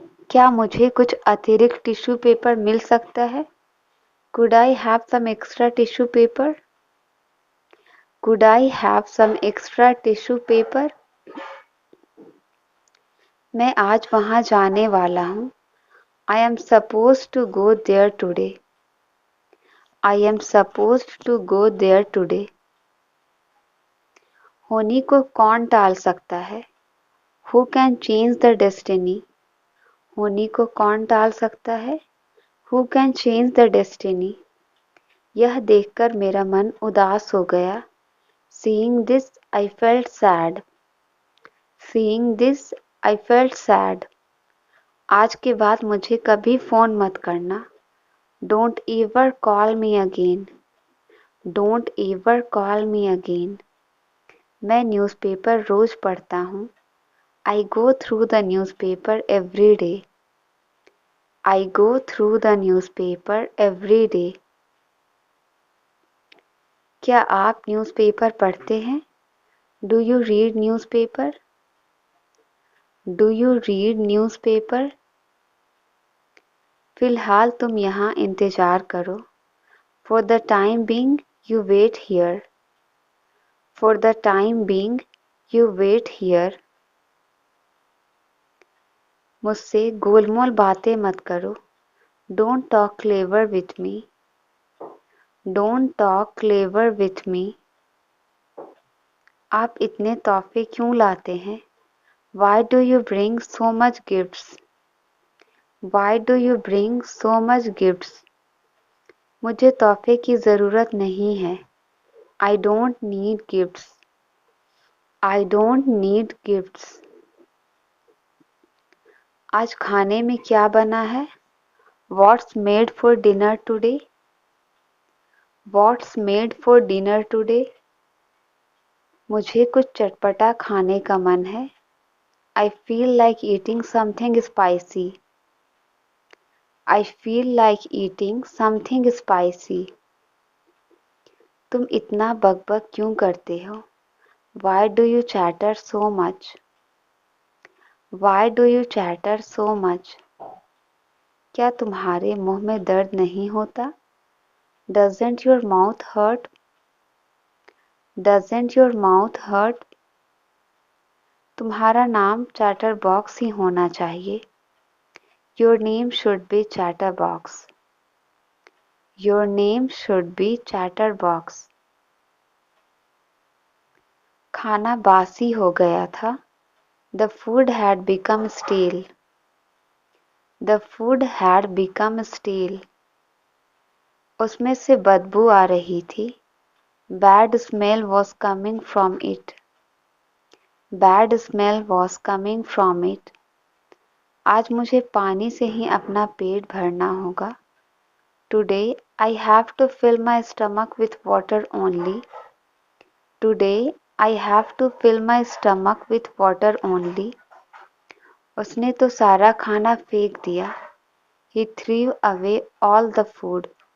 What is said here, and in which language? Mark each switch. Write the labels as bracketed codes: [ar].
[hi] क्या मुझे कुछ अतिरिक्त टिश्यू पेपर मिल सकता है? [en] Could I have some extra tissue paper? Could I have some extra tissue paper? [hi] मैं आज वहां जाने वाला हूँ। [en] I am supposed to go there today. I am supposed to go there today. [hi] होनी को कौन टाल सकता है? [en] Who can change the destiny? [hi] होनी को कौन टाल सकता है? [en] Who can change the destiny? [hi] यह देखकर मेरा मन उदास हो गया। [en] Seeing this, I felt sad. Seeing this, I felt sad. [hi] आज के बाद मुझे कभी फोन मत करना। [en] Don't ever call me again. Don't ever call me again. [hi] मैं न्यूज़पेपर रोज पढ़ता हूँ। [en] I go through the newspaper every day. I go through the newspaper every day. [hi] क्या आप न्यूज़पेपर पढ़ते हैं? [en] Do you read newspaper? Do you read newspaper? [hi] फिलहाल तुम यहाँ इंतज़ार करो। [en] For the time being, you wait here. For the time being, you wait here. [hi] मुझसे गोलमोल बातें मत करो। [en] Don't talk clever with me. Don't talk clever with me. [hi] आप इतने तोहफे क्यों लाते हैं? [en] Why do you bring so much gifts? Why do you bring so much gifts? [hi] मुझे तोहफे की ज़रूरत नहीं है। [en] I don't need gifts. I don't need gifts. [hi] आज खाने में क्या बना है? [en] What's made for dinner today? What's made for dinner today? [hi] मुझे कुछ चटपटा खाने का मन है। [en] I feel like eating something spicy. I feel like eating something spicy. [hi] तुम इतना बकबक क्यों करते हो? [en] Why do you chatter so much? Why do you chatter so much? [hi] क्या तुम्हारे मुंह में दर्द नहीं होता? [en] Doesn't your mouth hurt? Doesn't your mouth hurt? [hi] तुम्हारा नाम चैटरबॉक्स ही होना चाहिए। [en] Your name should be Chatterbox. Your name should be Chatterbox. [hi] खाना बासी हो गया था। [en] The food had become stale. The food had become stale. [hi] उसमें से बदबू आ रही थी। [en] Bad smell was coming from it. Bad smell was coming from it. [hi] आज मुझे पानी से ही अपना पेट भरना होगा। [en] Today I have to fill my stomach with water only. Today I have to fill my stomach with water only. [hi] उसने तो सारा खाना फेंक दिया। [en] He threw away all the food.